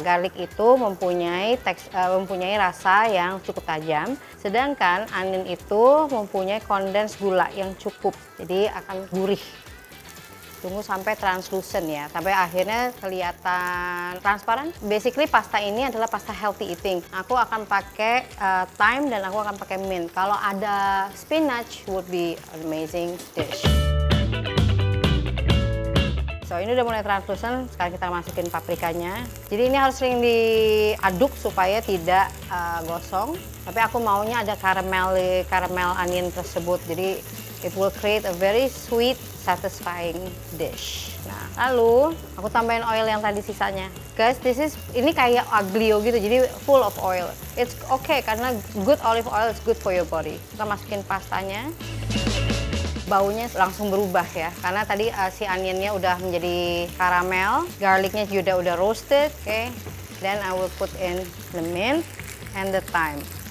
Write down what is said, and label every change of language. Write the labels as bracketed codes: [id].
[id] Garlic itu mempunyai rasa yang cukup tajam, sedangkan onion itu mempunyai kondens gula yang cukup, jadi akan gurih. Tunggu sampai translucent ya, sampai akhirnya kelihatan transparan. Basically pasta ini adalah pasta healthy eating. Aku akan pakai thyme dan aku akan pakai mint. Kalau ada [en] spinach would be an amazing dish. [id] So ini udah mulai translucent, sekarang kita masukin paprikanya. Jadi ini harus sering diaduk supaya tidak gosong. Tapi aku maunya ada caramel onion tersebut. [en] Jadi it will create a very sweet, satisfying dish. [id] Nah, lalu aku tambahin [en] oil [id] yang tadi sisanya. because ini kayak aglio gitu, jadi [en] full of oil. It's okay karena good olive oil is good for your body. [id] Kita masukin pastanya. Baunya langsung berubah ya, karena tadi si onionnya udah menjadi karamel, garlicnya juga udah roasted. [en] Oke, then I will put in the mint and the thyme.